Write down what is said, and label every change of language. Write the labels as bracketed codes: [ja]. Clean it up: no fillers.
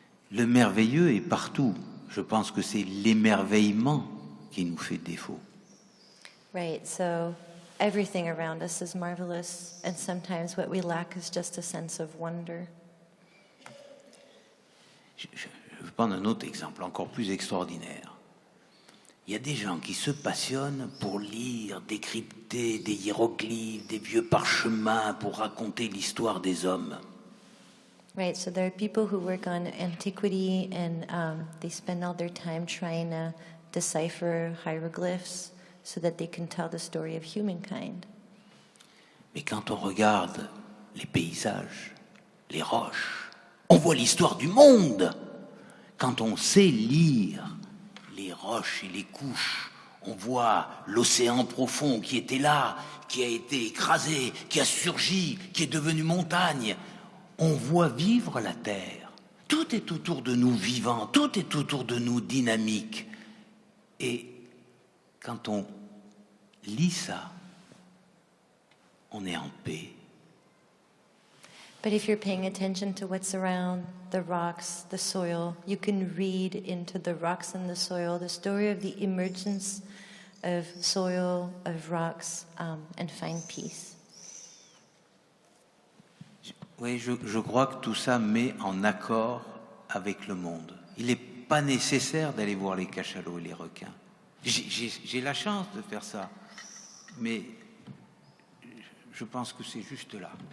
[fr] Le merveilleux est partout. Je pense que c'est l'émerveillement qui nous fait défaut. [en] Right, so everything around us is marvelous, and sometimes what we lack is just a sense of wonder. [fr] Je vais prendre un autre exemple encore plus extraordinaire. Il y a des gens qui se passionnent pour lire, décrypter des hiéroglyphes, des vieux parchemins pour raconter l'histoire des hommes. [en] Right, so there are people who work on antiquity and they spend all their time trying to decipher hieroglyphs so that they can tell the story of humankind. [fr] Mais quand on regarde les paysages, les roches, on voit l'histoire du monde. Quand on sait lire les roches et les couches, on voit l'océan profond qui était là, qui a été écrasé, qui a surgi, qui est devenu montagne. On voit vivre la terre. Tout est autour de nous vivant, tout est autour de nous dynamique. Et quand on lit ça, on est en paix. [en] But if you're paying attention to what's around, the rocks, the soil, you can read into the rocks and the soil the story of the emergence of soil, of rocks, and find peace. [fr] Oui, je crois que tout ça met en accord avec le monde. Il n'est pas nécessaire d'aller voir les cachalots et les requins. J'ai la chance de faire ça, mais je pense que c'est juste là.